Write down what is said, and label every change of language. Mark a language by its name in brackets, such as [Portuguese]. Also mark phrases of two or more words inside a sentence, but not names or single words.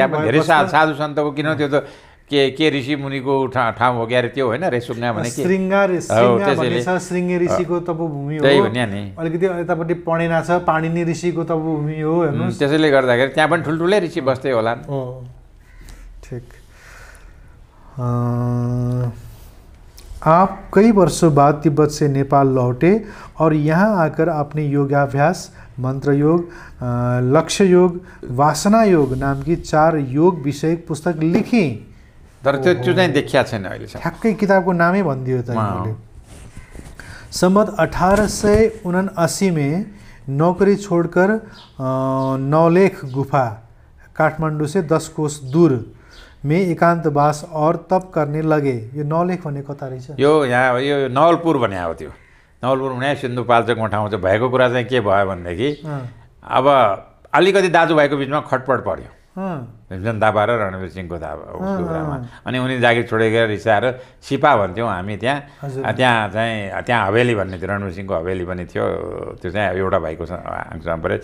[Nepali] पनि धेरै साधु सन्तको, किन त्यो त के ऋषि मुनिको ठाउँ हो क्या त्यो होइन रेसुङ्गा भने के श्रृङ्गे ऋषिको तपोभूमि हो। त्यही भन्या नि, अलिकति यतापट्टि पढेना छ पाणिनि ऋषिको तपोभूमि हो हेर्नुहोस्। त्यसैले गर्दाखेरि त्यहाँ पनि ठुल्ठुलै ऋषि बस्दै होला। ठिक। [Hindi] आप कई वर्षों बाद तिब्बत से नेपाल लौटे और यहाँ आकर आपने योगाभ्यास, मंत्र योग, लक्ष्य योग, वासना योग नाम की 4 योग विषयक पुस्तक लिखी। [Nepali] तर त्यो चाहिँ देखिया छैन अहिले। ठ्याक्कै किताबको नामै भनिदियो त। [Hindi] संवत 1879 में नौकरी छोड़कर नौलेख गुफा काठमाडौँ से 10 कोस दूर में एकांतवास और तप करने लगे। [Nepali] यो नौलेख भन्ने कता रहेछ? यो यहाँ यो नवलपुर भने हो त्यो। नवलपुर भने सिन्धुपाल्चोकमा ठाउँ चाहिँ भएको कुरा चाहिँ के भयो भनेदेखि अब अलिकति दाजुभाइको बिचमा खटपट पर्यो भीमसेन थापा र रणवीर सिंहको कुरामा। अनि उनी जागिर छोडेर रिसाएर सिपा भन्थ्यौँ हामी त्यहाँ त्यहाँ हवेली भन्ने थियो, रणवीर सिंहको हवेली पनि थियो, त्यो चाहिँ एउटा भाइको आङसम्म पऱ्यो।